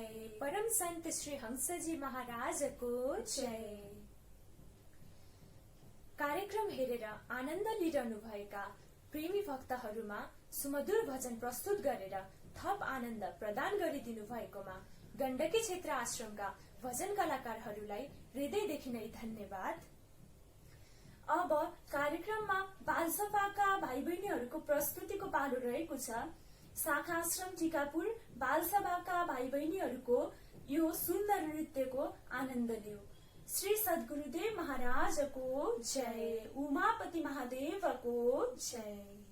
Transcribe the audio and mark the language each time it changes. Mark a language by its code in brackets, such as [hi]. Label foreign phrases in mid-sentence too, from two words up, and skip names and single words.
[ne] परम संत श्री हंसजी महाराज को जय। कार्यक्रम हेरेर आनन्द लिइरहनु भएका प्रेमी भक्तहरूमा सुमधुर भजन प्रस्तुत गरेर थप आनन्द प्रदान गरिदिनु भएकोमा गण्डकी क्षेत्र आश्रमका भजन कलाकारहरूलाई हृदयदेखि नै धन्यवाद। अब कार्यक्रममा बालसभाका भाइ बहिनीहरूको प्रस्तुतिको पालो रहेको छ। शाखा आश्रम टिकापुर बालसभाका भाइ बहिनीहरूको यो सुन्दर नृत्यको आनन्द लिऊ। श्री सद्गुरुदेव महाराजको जय। उमापति महादेवको जय।